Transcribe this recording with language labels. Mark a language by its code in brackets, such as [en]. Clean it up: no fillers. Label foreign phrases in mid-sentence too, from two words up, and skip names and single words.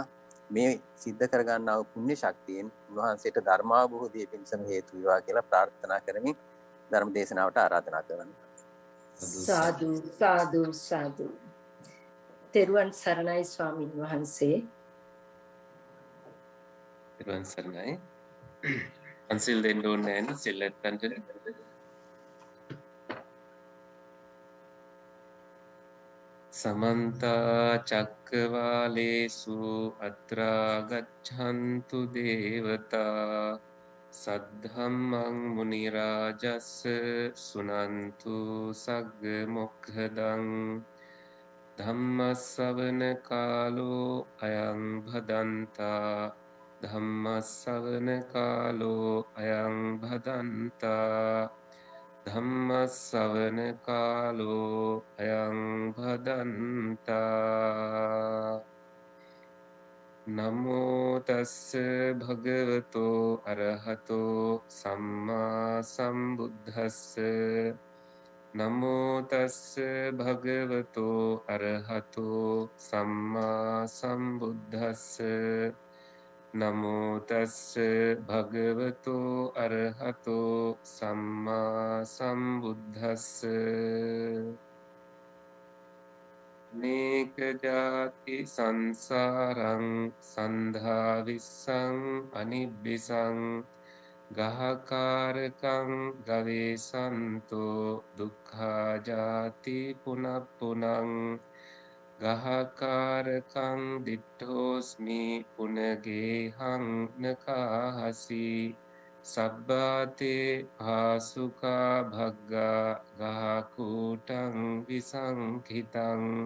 [si] මේ සිද්ධ කරගන්නා වූ පුණ්‍ය ශක්තියෙන් උන්වහන්සේට ධර්මාභෝධිය පිණිසම හේතු වේවා කියලා ප්‍රාර්ථනා කරමින් ධර්ම දේශනාවට ආරාධනා කරනවා. සාදු සාදු සාදු. තෙරුවන් සරණයි ස්වාමීන් වහන්සේ. තෙරුවන් සරණයි. අන්සිල් දෙන්න ඕනේ නැහැ සිල්ලත්තන්ට. [pi] समन्त चक्रवालेषु अत्रा गच्छन्तु देवता सद्धम्मं मुनिराजस् सुनन्तु सग्मुखदं धम्मස්සවන කාලෝ අයං භදන්තා ධම්මස්සවන කාලෝ අයං භදන්තා ධම්මස්සවන කාලෝ අයං භදන්තා නමෝ තස්ස භගවතෝ අරහතෝ සම්මා සම්බුද්දස්ස නමෝ තස්ස භගවතෝ අරහතෝ සම්මා සම්බුද්දස්ස නමෝ තස්ස භගවතෝ අරහතෝ සම්මා සම්බුද්දස්ස නේක ජාති සංසාරං සන්ධා විස්සං අනිබ්බිසං ගහකාරකං ගවේසන්තෝ දුක්ඛා ජාති පුනප්පුනං ගහකාරකං දිට්ඨෝස්මි පුනගේහං නකාහසි සබ්බාතේ ආසුකා භග්ගා ගහකූටං විසංඛිතං